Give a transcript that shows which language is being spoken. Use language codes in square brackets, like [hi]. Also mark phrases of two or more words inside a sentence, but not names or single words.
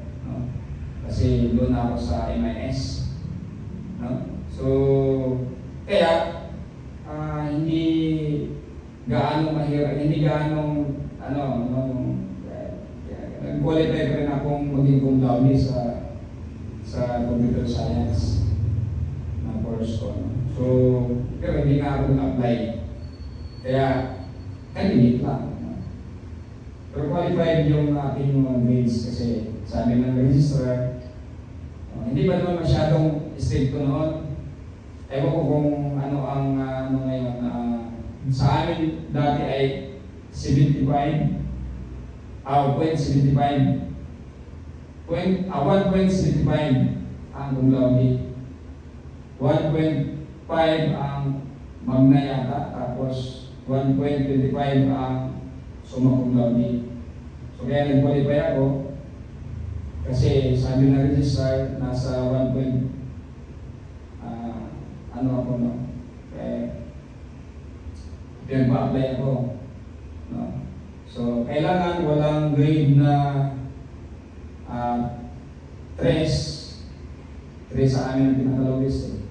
[tl] No? Kasi doon ako sa MIS. No? So, kaya hindi gaano mahirap, hindi gaano nag-qualify pa rin akong maging [la] cum laude [tl] sa [en] computer science [tl] na course ko. So, pero hindi nga ako nag-apply. Kaya, candidate lang. Pero qualified yung aking mga grades kasi sabi ng registrar, hindi ba naman masyadong strict ko noon? Ewan ko kung ano ang ngayon. Sa amin dati ay 75, 0.75, 1.75 ang [la] cum laude, [tl] 1.5 ang magna yata, tapos 1.25 ang [la] summa cum laude. [tl] So kaya nag-qualify ako kasi sabi ng registrar nasa 1. Ako no? Pinag-apply ako. No? So, kailangan walang grade na 3 sa amin ang pinakalowest eh.